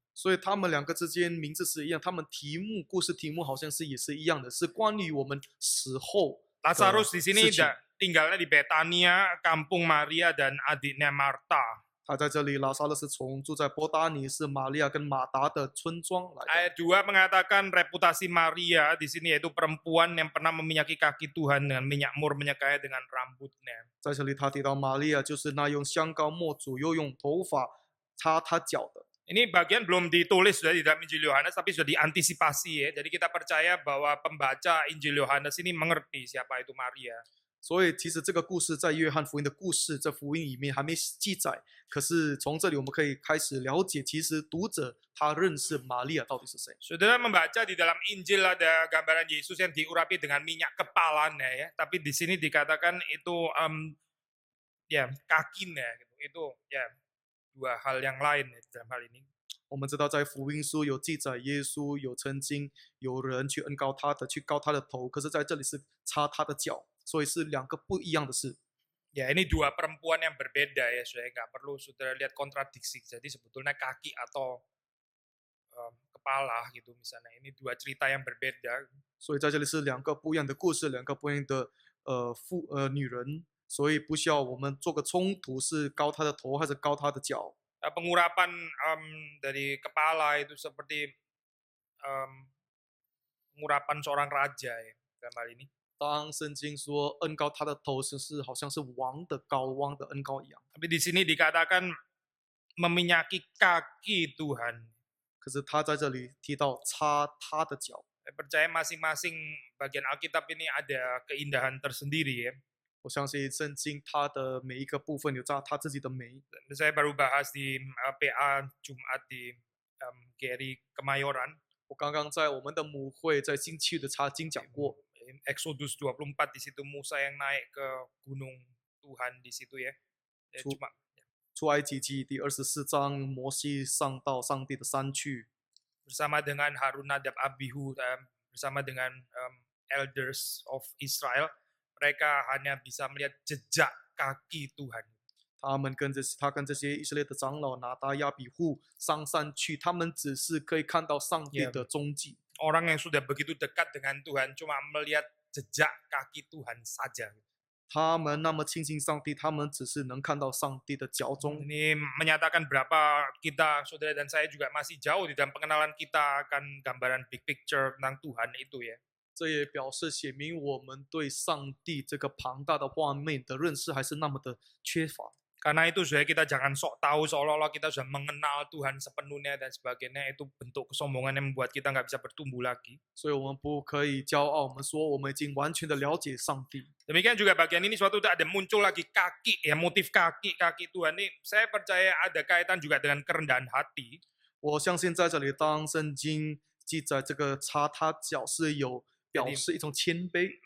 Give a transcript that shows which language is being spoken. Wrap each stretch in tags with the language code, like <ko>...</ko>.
<zh>所以他们两个之间名字是一样，他们故事题目好像是也是一样的，是关于我们死后。</zh> <id>Lazarus di sini</id> <zh>事情。</zh> <id>tinggalnya di Betania, kampung Maria dan adiknya Marta.</id> <zh>他在这里，拉撒勒是住在伯达尼，是玛利亚跟马达的村庄来的。</zh> <id>Ayat 2 mengatakan reputasi Maria di sini yaitu perempuan yang pernah meminyaki kaki Tuhan dengan minyak mur menyekaya dengan rambutnya.</id> <zh>在这里，他提到玛利亚就是那用香膏抹主，又用头发擦他脚的。</zh> <id>Ini bagian belum ditulis sudah di dalam Injil Yohanes, tapi sudah diantisipasi ya. Jadi kita percaya bahwa pembaca Injil Yohanes ini mengerti siapa itu Maria.</id> <zh>所以其实这个故事在约翰福音的故事，在福音里面还没记载。可是从这里我们可以开始了解，其实读者他认识玛利亚到底是谁。</zh> <id>Saudara membaca di dalam Injil ada gambaran Yesus yang diurapi dengan minyak kepalanya ya, tapi di sini dikatakan itu ya kakinya gitu. Itu ya dua hal yang lain ya, dalam hal ini.</id> <zh>我们知道在福音书有记载，耶稣有曾经有人去恩膏他的，去膏他的头，可是在这里是擦他的脚，所以是两个不一样的事。</zh> <id>Ya ini dua perempuan yang berbeda ya, saudara nggak perlu saudara lihat kontradiksi. Jadi sebetulnya kaki atau kepala gitu misalnya. Ini dua cerita yang berbeda.</id> <zh>所以在这里是两个不一样的故事，两个不一样的女人，所以不需要我们做个冲突，是膏他的头还是膏他的脚。</zh> <id>Pengurapan dari kepala itu seperti pengurapan seorang raja ya dalam hal ini.</id> <zh>当圣经说恩膏他的头是好像是王的膏、王的恩膏一样，</zh> <id>Tapi di sini dikatakan meminyaki kaki Tuhan.</id> <zh>可是他在这里提到擦他的脚。</zh> <id>Saya percaya masing-masing bagian Alkitab ini ada keindahan tersendiri ya.</id> <zh>我相信圣经它的每一个部分有它自己的美。</zh> <id>Saya baru bahas di PA Jumat di GRI Kemayoran.</id> <zh>我刚刚在我们的母会在星期的查经讲过，</zh> <id>Exodus 24 di situ Musa yang naik ke gunung Tuhan di situ ya. Ya, cuma</id> <zh>出埃及记第24章，摩西上到上帝的山去，</zh> <id>bersama dengan Harun Nadab Abihu bersama dengan</id> <en>elders of Israel,</en> <id>mereka hanya bisa melihat jejak kaki Tuhan.</id> <zh>他跟这些以色列的长老拿达亚比户上山去，他们只是可以看到上帝的踪迹。</zh> <id>Orang yang sudah begitu dekat dengan Tuhan cuma melihat jejak kaki Tuhan saja.</id> <zh>他们那么亲近上帝，他们只是能看到上帝的脚踪。</zh> <id>Ini menyatakan berapa kita, saudara dan saya juga masih jauh di dalam pengenalan kita akan gambaran</id> <en>big picture</en> <id>tentang Tuhan itu ya.</id> <zh>这也表示写明我们对上帝这个庞大的画面的认识还是那么的缺乏。</zh> <id>Karena itu saudara kita jangan sok tahu seolah-olah kita sudah mengenal Tuhan sepenuhnya dan sebagainya. Itu bentuk kesombongan yang membuat kita nggak bisa bertumbuh lagi.</id> <zh>所以我们不可以骄傲，我们说我们已经完全的了解上帝。</zh> <id>Demikian juga bagian ini suatu ada muncul lagi kaki ya, motif kaki Tuhan ini. Saya percaya ada kaitan juga dengan kerendahan hati.</id> <zh>我相信在这里，当圣经记载这个擦他脚是有表示一种谦卑。</zh>